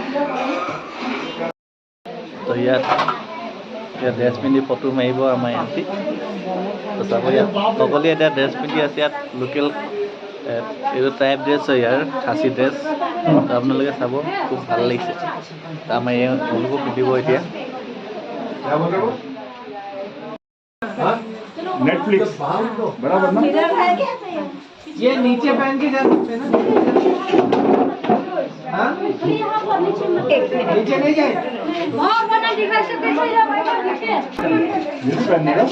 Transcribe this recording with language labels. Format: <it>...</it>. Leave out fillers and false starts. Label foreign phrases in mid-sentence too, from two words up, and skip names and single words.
<as>তো ইয়াত ড্ৰেছ পিন্ধি ফটো মাৰিব আমাৰ ইয়াতে। তো চাব, ইয়াত সকলোৱে এতিয়া ড্ৰেছ পিন্ধি আছে। ইয়াত লোকেল এইটো</as> <en>type dress</en> <as>হয়, ইয়াৰ খাচী ড্ৰেছ। তো আপোনালোকে চাব, খুব ভাল লাগিছে। তো আমাৰ তেওঁলোকো পিন্ধিব এতিয়া।</as> <hi>नेटफ्लिक्स बराबर ना? ये नीचे पहन के जा सकते हैं ना? हाँ? नीचे नहीं जाए? ये भी पहनने का?</hi>